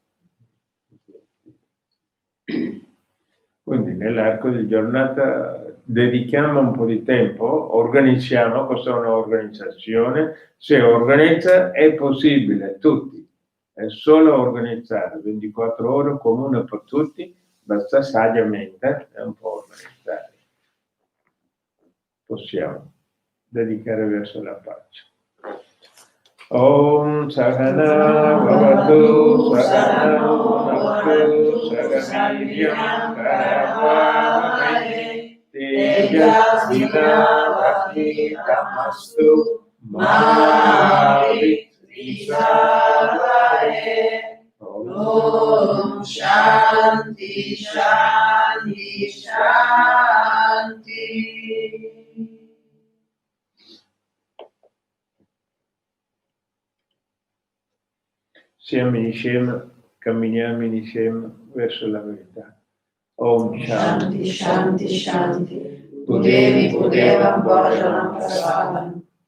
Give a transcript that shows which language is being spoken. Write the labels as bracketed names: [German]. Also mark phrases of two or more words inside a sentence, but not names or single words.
[Italian] Quindi nell'arco di giornata dedichiamo un po' di tempo, organizziamo, cos'è un'organizzazione? Se organizza è possibile, tutti, è solo organizzare, 24 ore comune per tutti, basta saggamente un po' organizzare. Possiamo dedicare verso la pace. [Sanskrit] Om Sahana Bhavatu Sahana Bhunaktu Sahaniryam Karavahai Tejasvinavadnitamastu Ma Vidvishavahai. Om Shanti Shanti Shanti. [Italian] Siamo insieme, camminiamo insieme verso la verità. [Sanskrit] Om Shanti Shanti Shanti. Budevi Budevam Bhojanam Prasadam.